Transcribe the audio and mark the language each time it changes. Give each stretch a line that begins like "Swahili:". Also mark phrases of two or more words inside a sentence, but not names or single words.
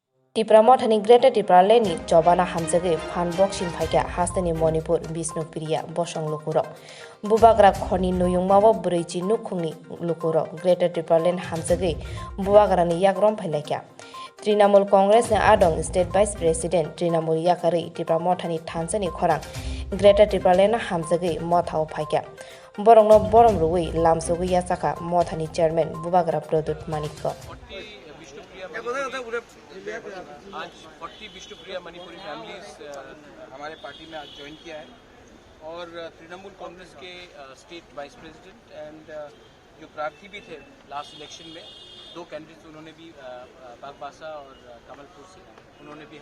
Kok Borok: Tipra mothani Greater Tipra leni jobana hamjage fan boxing phaikya hastani Manipur Bishnupriya bosong lukuro bubagra khoni nuyungmawo breichi nukhungni lukuro Greater Tipra len hamjage bubagrani yakrom phailakya Trinamool Congress ni adong
English: State Vice President
Kok Borok: Trinamool yakari Tipra mothani thansani khorang Greater Tipra len hamjage mothao phaikya borongno borom ruwi lamsogu yasaka mothani chairman bubagra Pradut Manikko
Hindi: आज 40 विष्णुप्रिया मणिपुरी फैमिलीज हमारे पार्टी में आज ज्वाइन किया है और तृणमूल कांग्रेस के
English: State Vice President and
Hindi: जो प्रार्थी भी थे
English: last election
Hindi: में दो कैंडिडेट्स उन्होंने भी बागबासा और कमलपुर से उन्होंने भी